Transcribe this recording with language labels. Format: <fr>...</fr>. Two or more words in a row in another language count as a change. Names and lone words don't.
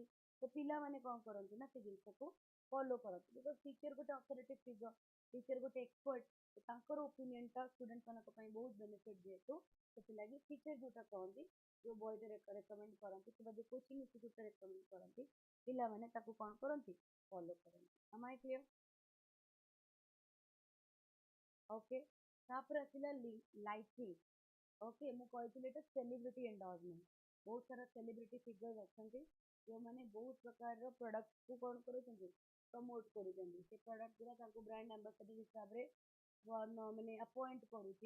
<or>ତ ପିଲାମାନେ କ'ଣ କରନ୍ତି ନା ସେ ଜିନିଷକୁ ଫଲୋ କରନ୍ତି</or> <en>because teacher</en> <or>ଗୋଟେ</or> <en>authority figure,</en> <or>ଟିଚର ଗୋଟେ ଏକ୍ସପର୍ଟ, ତାଙ୍କର ଓପିନିଅନଟା ଷ୍ଟୁଡେଣ୍ଟ ମାନଙ୍କ ପାଇଁ ବହୁତ ବେନିଫିଟ ଯେହେତୁ ସେଥିଲାଗି ଟିଚର ଯୋଉଟା କହନ୍ତି ଯୋଉ ବହିଟା ରେକମେଣ୍ଡ କରନ୍ତି କିମ୍ବା ଯୋଉ</or> <en>coaching instituteରେ</en> <or>ରେକମେଣ୍ଡ କରନ୍ତି ପିଲାମାନେ ତାକୁ କ'ଣ କରନ୍ତି ଫଲୋ କରନ୍ତି।</or> <en>am I clear?</en> <or>ଓକେ, ତାପରେ ଆସିଲା ଲାଇଟିଂ। ଓକେ, ମୁଁ କହିଥିଲି ଏଟା</or> <en>celebrity endorsement.</en> <or>ବହୁତ ସାରା</or> <en>celebrity figure</en> <or>ଅଛନ୍ତି ଯୋଉମାନେ ବହୁତ ପ୍ରକାରର ପ୍ରଡକ୍ଟକୁ କ'ଣ କରୁଛନ୍ତି ପ୍ରମୋଟ କରୁଛନ୍ତି। ସେ ପ୍ରଡକ୍ଟ ଗୁରା ତାଙ୍କୁ</or> <en>brand ambassador</en> <or>ହିସାବରେ ମାନେ ଆପଏଣ୍ଟ କରୁଛି।</or>